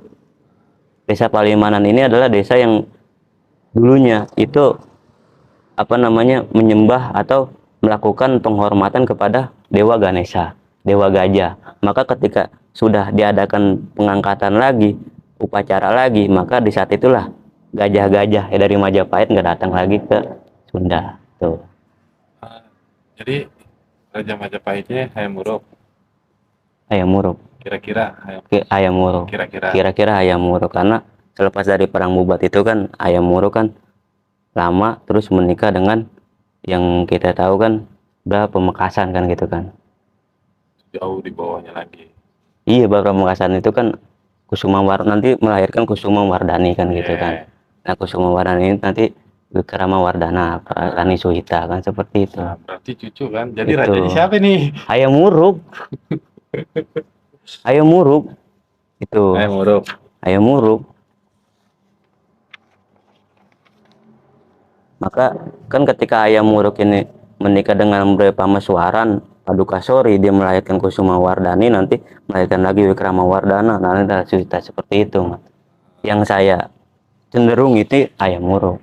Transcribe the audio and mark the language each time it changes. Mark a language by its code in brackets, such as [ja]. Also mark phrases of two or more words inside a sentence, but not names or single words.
[id] Desa Palimanan ini adalah desa yang dulunya itu apa namanya, menyembah atau melakukan penghormatan kepada Dewa Ganesha, Dewa Gajah. Maka ketika sudah diadakan pengangkatan lagi, upacara lagi, maka di saat itulah gajah-gajah dari Majapahit nggak datang lagi ke Sunda tuh. Jadi Raja Majapahitnya Hayam Wuruk. Hayam Wuruk. Kira-kira Hayam Wuruk. Kira-kira Hayam Wuruk, karena selepas dari perang Bubat itu kan Hayam Wuruk kan lama terus menikah dengan yang kita tahu kan Pamekasan kan gitu kan. Jauh di bawahnya lagi. Iya, Pamekasan itu kan Kusuma nanti melahirkan Kusuma Wardani kan gitu kan. Nah, Kusuma Wardani ini nanti Wikrama Wardana, Rani Suhita kan, seperti itu. Nah, berarti cucu kan. Jadi itu rajanya siapa nih? Hayam Wuruk. Hayam Wuruk. Itu. Hayam Wuruk. Hayam Wuruk. Maka kan ketika Hayam Wuruk ini menikah dengan Pameswaran Padukasori, dia melahirkan Kusuma Wardani, nanti melahirkan lagi Wikrama Wardana. Nah, ini cerita seperti itu, Mas. Yang saya cenderung itu Hayam Wuruk.